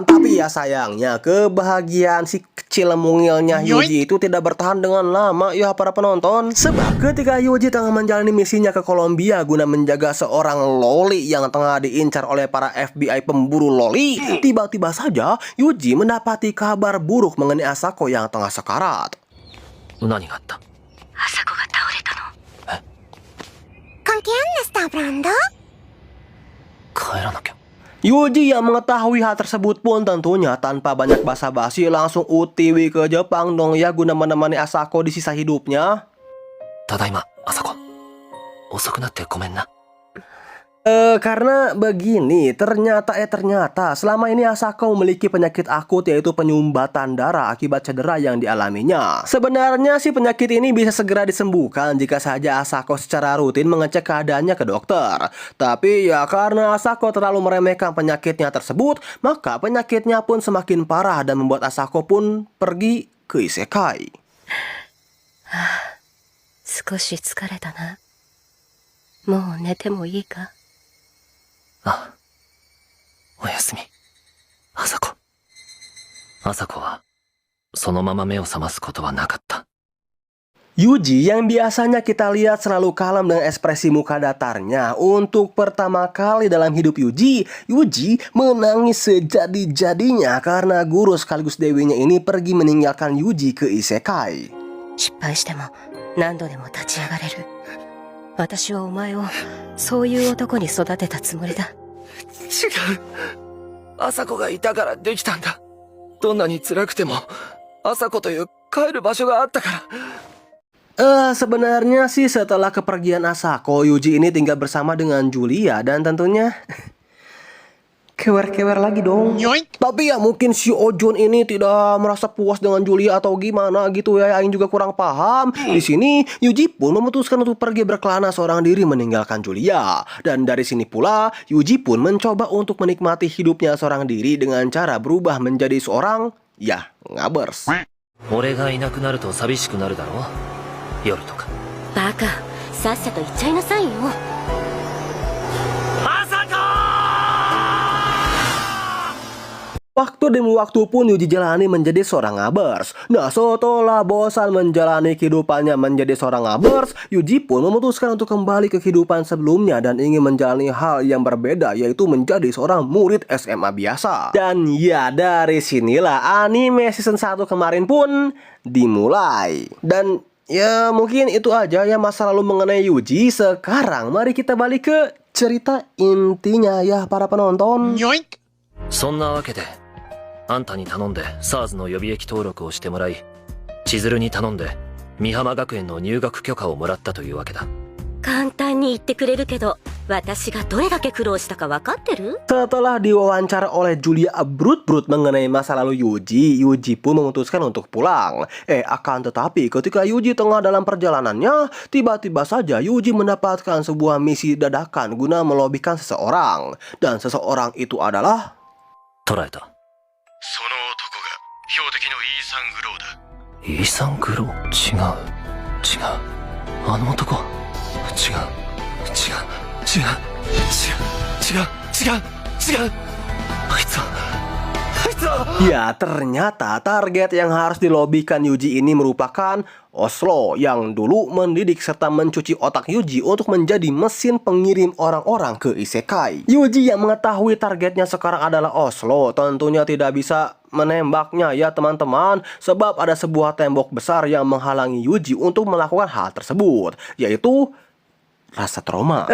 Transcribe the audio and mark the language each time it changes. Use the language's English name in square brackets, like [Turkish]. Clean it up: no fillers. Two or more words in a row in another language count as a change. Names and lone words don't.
[Indonesian] Tapi ya sayangnya kebahagiaan si kecil mungilnya Yuji itu tidak bertahan dengan lama ya para penonton. Sebab ketika Yuji tengah menjalani misinya ke Kolombia guna menjaga seorang loli yang tengah diincar oleh para FBI pemburu loli, tiba-tiba saja Yuji mendapati kabar buruk mengenai Asako yang tengah sekarat. [Japanese] 何があった？朝子が倒れたの。 [Spanish] Con quién está hablando? [Japanese] 帰らなきゃ。 [Indonesian] Yuji yang mengetahui hal tersebut pun tentunya tanpa banyak basa-basi langsung UTW ke Jepang dong ya guna menemani Asako di sisa hidupnya. [Japanese] ただいま、朝子。遅くなってごめんな。 [Indonesian] Karena begini, ternyata selama ini Asako memiliki penyakit akut yaitu penyumbatan darah akibat cedera yang dialaminya. Sebenarnya sih penyakit ini bisa segera disembuhkan jika saja Asako secara rutin mengecek keadaannya ke dokter. Tapi ya karena Asako terlalu meremehkan penyakitnya tersebut, maka penyakitnya pun semakin parah dan membuat Asako pun pergi ke isekai. [Japanese] 少し疲れたな。もう寝てもいいか？ああ。おやすみ。朝子。朝子は、そのまま目を覚ますことはなかった。 [Indonesian] Yuji yang biasanya kita lihat selalu kalem dengan ekspresi muka datarnya. Untuk pertama kali dalam hidup Yuji menangis sejadi-jadinya karena guru sekaligus dewinya ini pergi meninggalkan Yuji ke isekai. [Japanese] 失敗しても何度でも立ち上がれる。私はお前をそういう男に育てたつもりだ。違う。朝子がいたからできたんだ。どんなに辛くても、朝子という帰る場所があったから。 [Indonesian] Sebenarnya sih setelah kepergian Asako, Yuji ini tinggal bersama dengan Julia dan tentunya kewer-kewer lagi dong. Tapi ya mungkin si Ojun ini tidak merasa puas dengan Julia atau gimana gitu ya, Aing juga kurang paham. Di sini Yuji pun memutuskan untuk pergi berkelana seorang diri meninggalkan Julia. Dan dari sini pula Yuji pun mencoba untuk menikmati hidupnya seorang diri dengan cara berubah menjadi seorang, ya, ngabers. [Japanese] 俺がいなくなると寂しくなるだろう。夜とか。バカ、さっさと行っちゃいなさいよ。 [Indonesian] Waktu demi waktu pun Yuji jalani menjadi seorang ngabers. Nah, setelah bosan menjalani kehidupannya menjadi seorang ngabers, Yuji pun memutuskan untuk kembali ke kehidupan sebelumnya dan ingin menjalani hal yang berbeda, yaitu menjadi seorang murid SMA biasa. Dan ya, dari sinilah anime season 1 kemarin pun dimulai. Dan ya mungkin itu aja ya masa lalu mengenai Yuji. Sekarang mari kita balik ke cerita intinya ya para penonton. [Japanese] そんなわけで、あんたに頼んで SARS の予備役登録をしてもらい、千鶴に頼んで美浜学園の入学許可をもらったというわけだ。簡単に言ってくれるけど、私がどれだけ苦労したか分かってる？ [Indonesian] Setelah diwawancara oleh Julia Brut-Brut mengenai masa lalu Yuji pun memutuskan untuk pulang. Akan tetapi ketika Yuji tengah dalam perjalanannya, tiba-tiba saja Yuji mendapatkan sebuah misi dadakan guna melobikan seseorang. Dan seseorang itu adalah... [Japanese] 捕らえた。その男が標的のイーサン・グローだ。イーサン・グロー？違う。あの男。違う。あいつは。 [Indonesian] Ya, ternyata target yang harus dilobikan Yuji ini merupakan Oslo yang dulu mendidik serta mencuci otak Yuji untuk menjadi mesin pengirim orang-orang ke isekai. Yuji yang mengetahui targetnya sekarang adalah Oslo tentunya tidak bisa menembaknya ya teman-teman, sebab ada sebuah tembok besar yang menghalangi Yuji untuk melakukan hal tersebut, yaitu rasa trauma.